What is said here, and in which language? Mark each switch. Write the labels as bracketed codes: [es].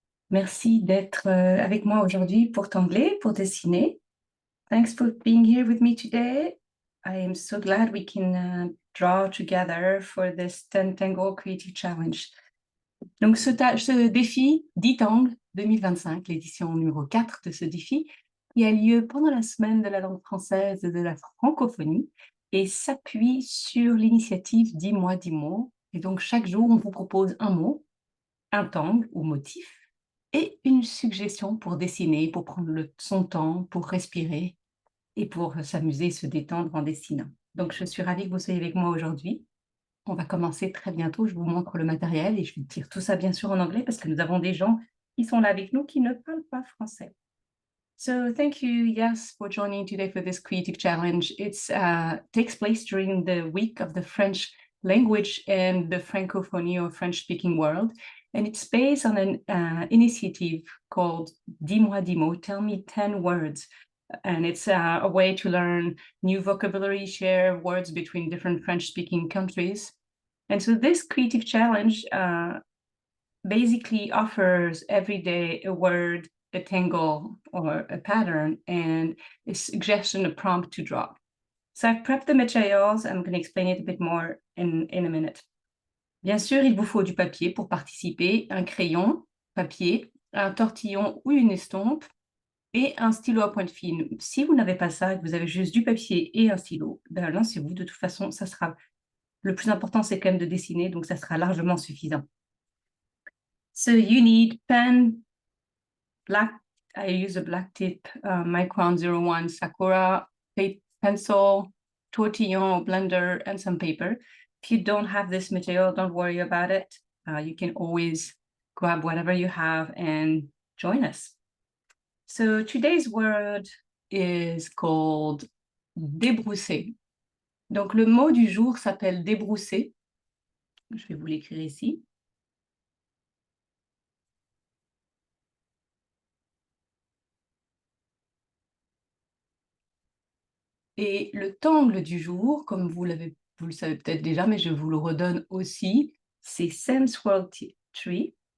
[fr] Merci d'être avec moi aujourd'hui pour t'anglais, pour dessiner. [en] Thanks for being here with me today. I am so glad we can draw together for this 10 Tango Creative Challenge. [fr] Donc ce défi 10 Tang 2025, l'édition numéro 4 de ce défi, qui a lieu pendant la semaine de la langue française et de la francophonie et s'appuie sur l'initiative 10 mois, 10 mots. Et donc chaque jour, on vous propose un mot, un tang ou motif et une suggestion pour dessiner, pour prendre son temps, pour respirer et pour s'amuser, se détendre en dessinant. Donc je suis ravie que vous soyez avec moi aujourd'hui. On va commencer très bientôt, je vous montre le matériel et je vais dire tout ça bien sûr en anglais parce que nous avons des gens qui sont là avec nous qui ne parlent pas français. [en] So thank you, Yas, for joining today for this creative challenge. It's takes place during the week of the French language and the Francophonie or French-speaking world, and it's based on an initiative called Dis-moi 10 mots, tell me 10 words. And it's a way to learn new vocabulary, share words between different French-speaking countries. And so this creative challenge basically offers every day a word, a tangle, or a pattern, and a suggestion, a prompt to draw. So I've prepped the materials. I'm going to explain it a bit more in a minute. [fr] Bien sûr, il vous faut du papier pour participer, un crayon, papier, un tortillon ou une estompe, et un stylo à pointe fine. Si vous n'avez pas ça et que vous avez juste du papier et un stylo, ben lancez-vous. De toute façon, ça sera le plus important, c'est quand même de dessiner, donc ça sera largement suffisant. [en] So you need pen, black. I use a black tip Micron 01 Sakura pencil, tortillon or blender, and some paper. If you don't have this material, don't worry about it. You can always grab whatever you have and join us. So today's word is called débrousser. [fr] Donc le mot du jour s'appelle débrousser. Je vais vous l'écrire ici. Et le tangle du jour, comme vous le savez peut-être déjà, mais je vous le redonne aussi, c'est Sense World Tree.